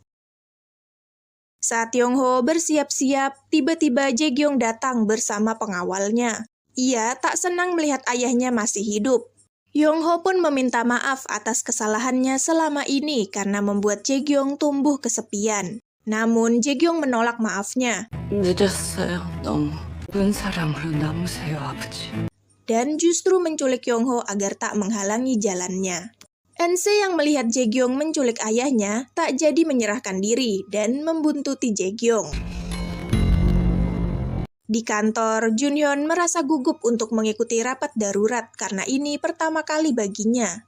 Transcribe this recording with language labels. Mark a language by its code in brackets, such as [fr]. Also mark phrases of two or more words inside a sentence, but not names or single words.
[id] Saat Yongho bersiap-siap, tiba-tiba Jae-gyung datang bersama pengawalnya. Ia tak senang melihat ayahnya masih hidup. Yongho pun meminta maaf atas kesalahannya selama ini karena membuat Jae-gyung tumbuh kesepian. Namun Jae-gyung menolak maafnya. [ko] 늦었어요. 너무 큰 사랑으로 남으세요, 아버지. [id] Dan justru menculik Yongho agar tak menghalangi jalannya. Eun-se yang melihat Jae-gyung menculik ayahnya tak jadi menyerahkan diri dan membuntuti Jae-gyung. Di kantor, Junhyun merasa gugup untuk mengikuti rapat darurat karena ini pertama kali baginya.